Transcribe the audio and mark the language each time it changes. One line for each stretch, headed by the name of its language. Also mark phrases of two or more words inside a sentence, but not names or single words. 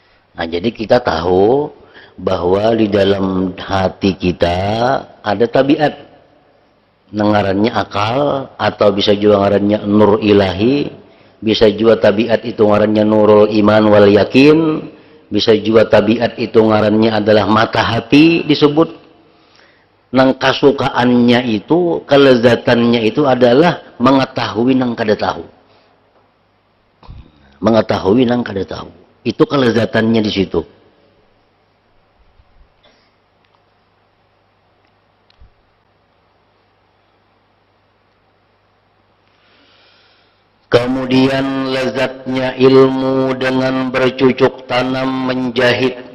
Indonesian: Nah, jadi kita tahu bahwa di dalam hati kita ada tabiat, ngarannya akal, atau bisa juga ngarannya
Arabic: نور إلهي,
Indonesian: bisa juga tabiat itu ngarannya
Arabic: نور الإيمان واليقين,
Indonesian: bisa juga tabiat itu ngarannya adalah mata hati disebut.
Banjar: Nang kasukaannya itu, kelezatannya itu adalah mengetahui nang kada tahu. Mengetahui nang kada tahu.
Indonesian: Itu kelezatannya di situ. Kemudian lezatnya ilmu dengan bercucuk tanam menjahit.